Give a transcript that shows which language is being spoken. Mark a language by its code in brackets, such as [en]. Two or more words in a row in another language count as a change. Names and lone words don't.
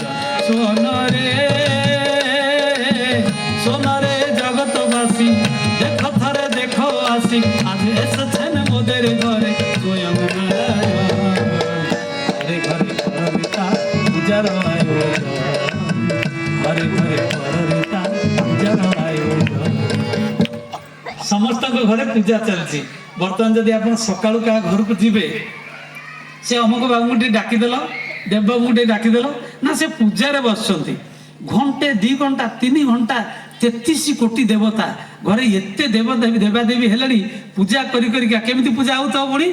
[bn] সোনারে সোনারে জগতবাসী দেখো থরে দেখো আসি, আজ এসেছেন মোদের ঘরে স্বয়ং নারায়ণ। ঘরে ঘরে কররে তার পূজার আয়োজন, ঘরে ঘরে কররে তার পূজার আয়োজন। [or] ସମସ୍ତଙ୍କ ଘରେ ପୂଜା ଚାଲିଛି। ବର୍ତ୍ତମାନ ଯଦି ଆପଣ ସକାଳୁ କାହା ଘରକୁ ଯିବେ, ସେ ଅମୁକ ବାବୁଙ୍କୁ ଟିକେ ଡାକିଦେଲ, ଦେବବାବୁଙ୍କୁ ଟିକେ ଡାକିଦେଲ ନା, ସେ ପୂଜାରେ ବସୁଛନ୍ତି। ଘଣ୍ଟେ 2 ଘଣ୍ଟା 3 ଘଣ୍ଟା 33 କୋଟି ଦେବତା ଘରେ, ଏତେ ଦେବାଦେବୀ ହେଲେଣି, ପୂଜା କରି କରିକା କେମିତି ପୂଜା ହଉଥିବ ପୁଣି?